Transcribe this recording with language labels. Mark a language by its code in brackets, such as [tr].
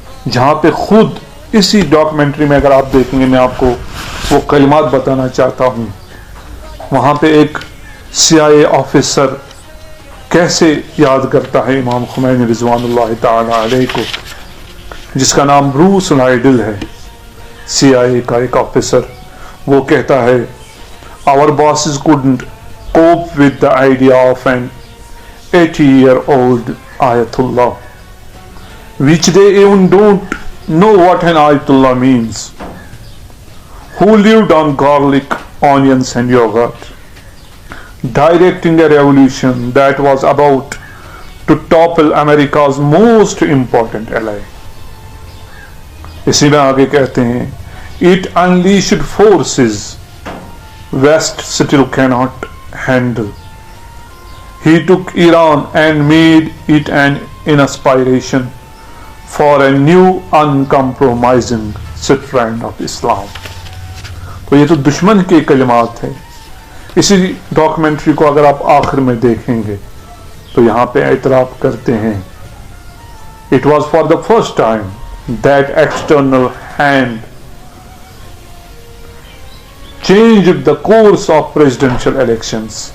[ur] جہاں پہ خود اسی ڈاکومنٹری میں اگر آپ دیکھیں گے، میں آپ کو وہ کلمات بتانا چاہتا ہوں، وہاں پہ ایک CIA آفیسر کیسے یاد کرتا ہے امام خمینی رضوان اللہ تعالی علیہ کو، جس کا نام بروس لائڈل ہے، CIA کا ایک آفیسر. وہ کہتا ہے [en] our bosses couldn't cope with the idea of an 80-year-old Ayatollah, which they even don't know what an Ayatollah means, who lived on garlic, onions and yogurt, directing a revolution that was about to topple America's most important ally. [ur] اسی میں آگے کہتے ہیں [en] it unleashed forces West still cannot handle. He took Iran and made it an inspiration for a new uncompromising strand of Islam. [ur] تو یہ تو دشمن کے کلمات ہیں. اسی ڈاکومنٹری کو اگر آپ آخر میں دیکھیں گے تو یہاں پہ اعتراف کرتے ہیں [en] it was for the first time that external hand changed the course of presidential elections.